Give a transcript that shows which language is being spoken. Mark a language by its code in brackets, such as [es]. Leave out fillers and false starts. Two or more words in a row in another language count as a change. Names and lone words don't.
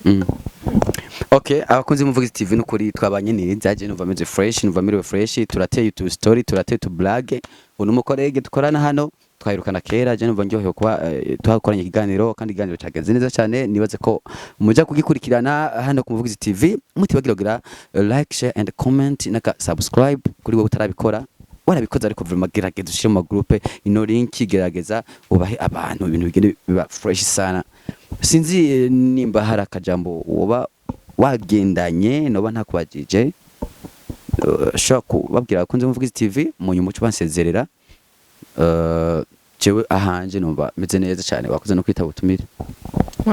[rn] okay abakunzi b'umuvugizi TV n'ukuri twabanye neza je numva meze fresh numva miriwe fresh turateye tu story turateye tu blague uno mukorege dukorana hano twahirukana kera je numva njyohewe kuba twakoranye ikiganiro kandi ikiganiro cyagenze neza cyane nibaze ko muja kugikurikirana hano ku muvugizi TV mutibagira [en] like share and comment [rn] naka subscribe kuri wowe utarabikora warabikoze ariko vraiment gerageza ushire mu groupe ino link gerageza ubahe abantu ibintu bigende biba fresh sana sinzi nimba hari akajambo woba wagendanye noba ntakubajije shaka kubabwira abakunzi b'umuvugizi TV mu nyuma cyo bansezerera jewe ahanje numva meze neza cyane wakoze no kwita ubutumire